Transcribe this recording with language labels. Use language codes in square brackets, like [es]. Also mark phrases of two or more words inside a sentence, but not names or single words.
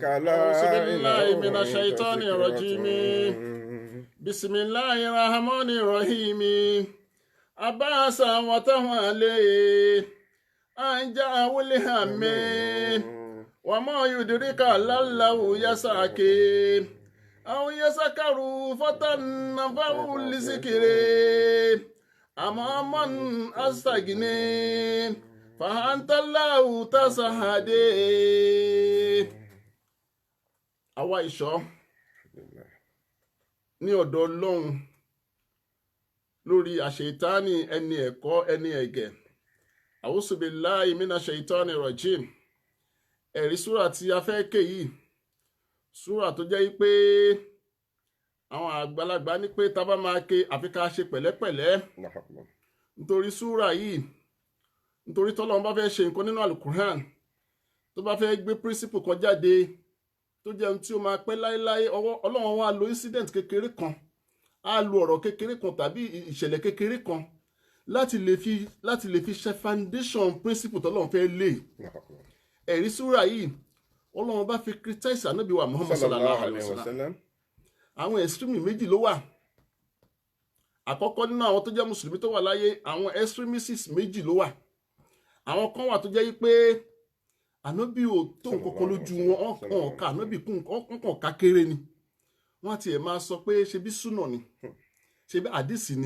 [ar] أعوذ بالله من الشيطان الرجيم بسم الله الرحمن الرحيم عبس وتولى أن جاءه الهم وما يدرك لعله يزكى أو يذكر فتنفعه الذكر أما من استغنى فأنت له تصدى. [yo] àwa ìṣọ́ ní ọ̀dọ̀ Ọlọ́run lórí àṣetánì ẹni ẹ̀kọ́ ẹni ẹ̀gẹ̀. [ar] أعوذ بالله من الشيطان الرجيم. [yo] Ẹ̀rí súrà tí a fẹ́ ké yìí, súrà tó jẹ́ pé àwọn àgbàlagbà ní pé tá bá máa ké àfi ká ṣe pẹ̀lẹ́pẹ̀lẹ́, nítorí súrà yìí, nítorí tọ́lọ́run bá fẹ́ ṣe nǹkan nínú alukur'an, tó bá fẹ́ gbé príncípù kan jáde tó jẹ́ ohun tí ó máa pẹ́ láéláé, Ọlọ́run wá lo incident kékeré kan, á lo ọ̀rọ̀ kékeré kan tàbí ìṣẹ̀lẹ̀ kékeré kan láti lè fi ṣe foundation príncípù tọ́lọ́run fẹ́ lé. Ẹ̀rí súrà yìí Ọlọ́run bá fi criticize Ànábì wa Muhammad [ar] صلى الله عليه وسلم. [yo] Àwọn extreme méjì ló wà. Àkọ́kọ́ nínú àwọn tó jẹ́ mùsùlùmí tó wà láyé, àwọn extremists méjì ló wà. Àwọn kan wà tó jẹ́ pé Ànábì ò tó nǹkan lójú wọn, ọ̀n ká Ànábì kún ọ̀kan ká kéré ni. Wọ́n ti ẹ̀ máa sọ pé ṣe bí súnà ni, ṣe bí àdìsí ni.